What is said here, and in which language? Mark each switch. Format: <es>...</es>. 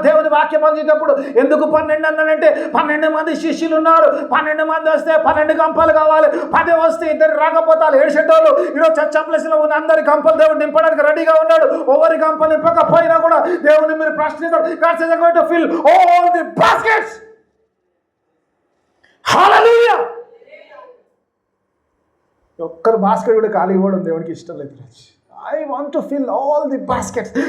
<te>దేవుని వాక్యం పంచేటప్పుడు ఎందుకు 12 అన్నానంటే, 12 మంది శిష్యులు ఉన్నారు. 12 మంది వస్తే 12 గంపలు కావాలి. 10 వస్తే 2 రాకపోతారు, 7 షెడ్డోళ్ళు. ఈరోజు చర్చప్లేస్లో ఉన్న అందరి గంపలు దేవుడు నింపడానికి రెడీగా ఉన్నాడు. ఎవరి గంపలు నింపకపోయినా కూడా దేవుని మీరు ప్రశ్నిస్తారు.</te> <en>God says, I'm going to fill all the baskets. Hallelujah.</en> <te>ఒక్కరు బాస్కెట్ కూడా ఖాళీ ఇవ్వడం దేవునికి ఇష్టం లేదు.</te> <en>I want to fill all the baskets.</en>